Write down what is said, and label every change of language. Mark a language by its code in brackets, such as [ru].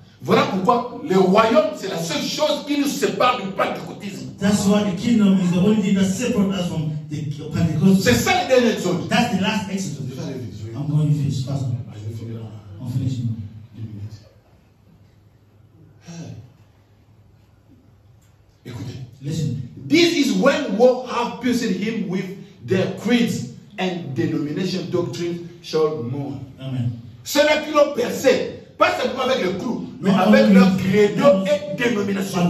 [fr] Voilà pourquoi le royaume, c'est la seule chose qui nous sépare du pentecôtisme. [en] That's why the kingdom is the only thing that separates us from the Pentecost. [fr] C'est ça le dernier exode. [en] That's the last exodus. [fr] Je vais aller vite. [en] I'm going to finish, Pastor. [fr] Je vais finir [en] I'm finishing. [fr] 2 minutes. Écoutez. [en] Listen. This is when war have pierced him with their creeds and denomination doctrine shall mourn. Amen. [fr] Ceux-là qui l'ont percé, pas simplement avec le clou, mais avec leur credo et dénomination.